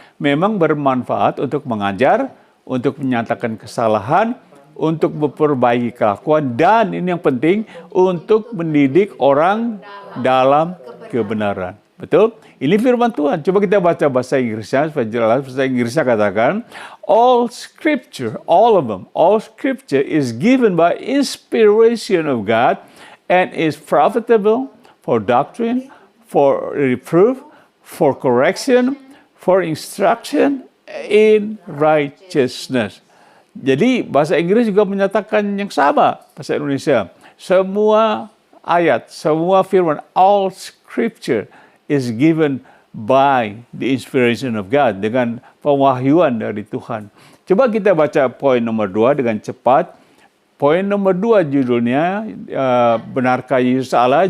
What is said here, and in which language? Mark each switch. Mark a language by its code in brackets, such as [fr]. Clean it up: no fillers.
[id] Memang bermanfaat untuk mengajar, untuk menyatakan kesalahan, untuk memperbaiki kelakuan, dan ini yang penting, untuk mendidik orang dalam kebenaran. Betul? Ini firman Tuhan. Coba kita baca bahasa Inggrisnya, supaya jelas. Bahasa Inggrisnya katakan, [en] all scripture, all of them, all scripture is given by inspiration of God and is profitable for doctrine, for reproof, for correction, for instruction in righteousness. [id] Jadi bahasa Inggris juga menyatakan yang sama, bahasa Indonesia. Semua ayat, semua firman, [en] all scripture is given by the inspiration of God, [id] dengan pewahyuan dari Tuhan. Coba kita baca poin nomor 2 dengan cepat. Poin nomor 2 judulnya, benarkah Yesus Allah?